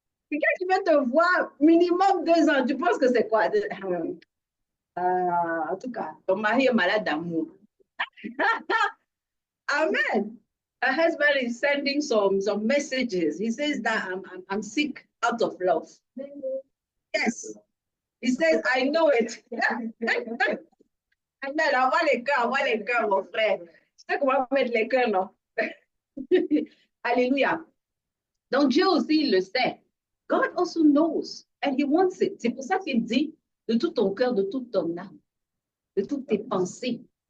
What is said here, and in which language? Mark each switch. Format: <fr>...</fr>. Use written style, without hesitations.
<fr>Quelqu'un qui vient te voir minimum 2 ans, tu penses que c'est quoi? En tout cas, ton mari est malade d'amour. Amen.</fr> <en>Her husband is sending some messages. He says that I'm sick out of love. Yes. He says, I know it. Amen.</en> <fr>Envoie les cœurs, mon frère. Je sais comment mettre les cœurs, non? Alléluia. Donc Dieu aussi, il le sait.</fr> <en>God also knows and he wants it.</en> <fr>C'est pour ça qu'il dit de tout ton cœur, de toute ton âme, de toutes tes pensées.</fr>